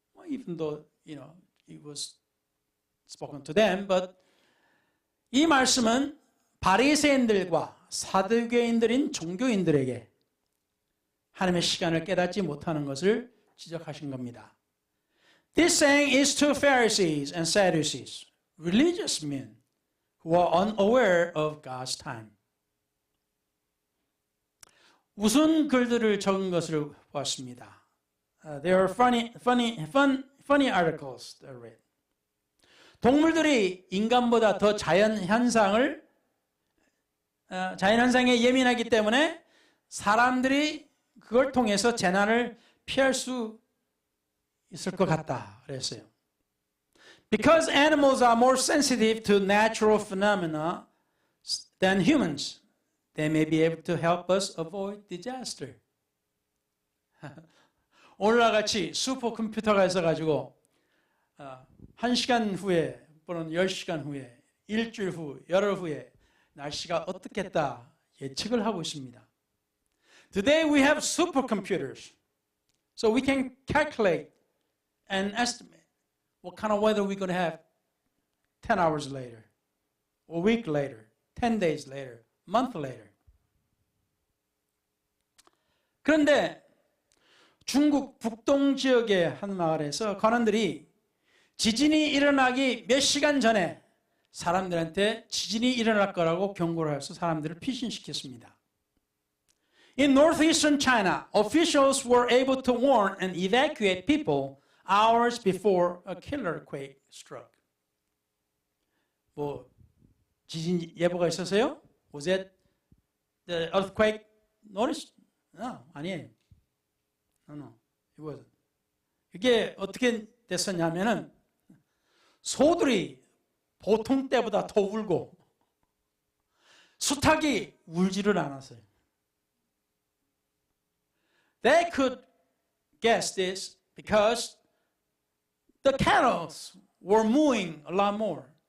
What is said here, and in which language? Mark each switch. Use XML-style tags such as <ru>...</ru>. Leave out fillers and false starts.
<en>Even though, it was spoken to them, but</en> <ko>이 말씀은 바리새인들과 사두개인들인 종교인들에게 하나님의 시간을 깨닫지 못하는 것을 지적하신 겁니다.</ko> <en>This saying is to Pharisees and Sadducees, religious men who are unaware of God's time.</en> <ko>웃은 글들을 적은 것을 보았습니다.</ko> <en>There are funny articles that I read.</en> <ko>동물들이 인간보다 더 자연현상에 예민하기 때문에 사람들이 그걸 통해서 재난을 피할 수 있을 것 같다 그랬어요.</ko> <en>Because animals are more sensitive to natural phenomena than humans, they may be able to help us avoid disaster.</en> <ko>오늘날 같이 슈퍼컴퓨터가 있어가지고 1시간 후에 또는 10시간 후에 일주일 후, 열흘 후에 날씨가 어떻겠다 예측을 하고 있습니다.</ko> <en>Today we have supercomputers, so we can calculate and estimate what kind of weather we're going to have 10 hours later, a week later, 10 days later, a month later.</en> <ko>그런데 중국 북동 지역의 한 마을에서 관원들이 지진이 일어나기 몇 시간 전에 사람들한테 지진이 일어날 거라고 경고를 해서 사람들을 피신시켰습니다.</ko> <en>In northeastern China, officials were able to warn and evacuate people hours before a killer quake struck.</en> <ko>뭐 지진 예보가 있었어요?</ko> <en>Was it the earthquake notice? No,</en> <ko>아니에요.</ko> <en>No, it wasn't.</en> <ko>이게 어떻게 됐었냐면은 소들이 보통 때보다 더 울고 수탉이 울지를 않았어요.</ko> <en>They could guess this because the cattle were mooing a lot more.</en>